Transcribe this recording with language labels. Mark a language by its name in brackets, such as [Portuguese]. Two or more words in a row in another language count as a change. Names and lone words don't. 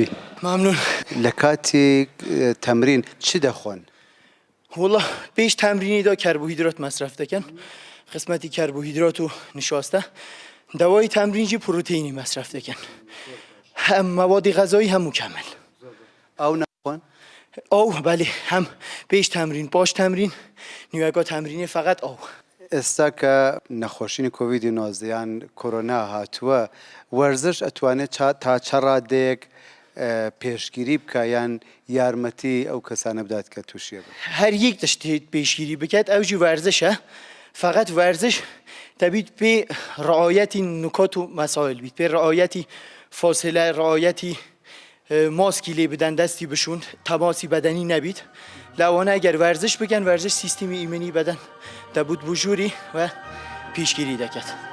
[Central Kurdish] ممنون لە کاتی تەمرین چی دەخۆن؟ [Persian] والله پیش تمرینی دا کربوهیدرات مصرف دکن قسمتی کربوهیدرات و نشاسته دوای تمرینی پروتئینی مصرف دکن هم مواد غذایی هم مکمل [Central Kurdish] ئەو نەخۆن؟ [Persian] او بله هم پیش تمرین پاش تمرین نیوگا تمرینی فقط او [Central Kurdish] ئێستا کە نەخۆشینی کۆڤیدی 19 یان کۆرۆنا هاتووە وەرزش ئەتوانێت تا چە ڕادەیەک پێشگیری بکە یان یارمەتی ئەو کەسانە بدات کە تووشیە بن؟ [Persian] هر یک تشتی پیشگیری بکد اوجی ورزشه فقط ورزش تبید به رعایتی نکات و مسائل بید به رعایتی فاصله رعایتی ماسکی لی بدن دستی بشون تماسی بدنی نبید لوانه اگر ورزش بگن ورزش سیستم ایمنی بدن تبود بجوری و پیشگیری دکد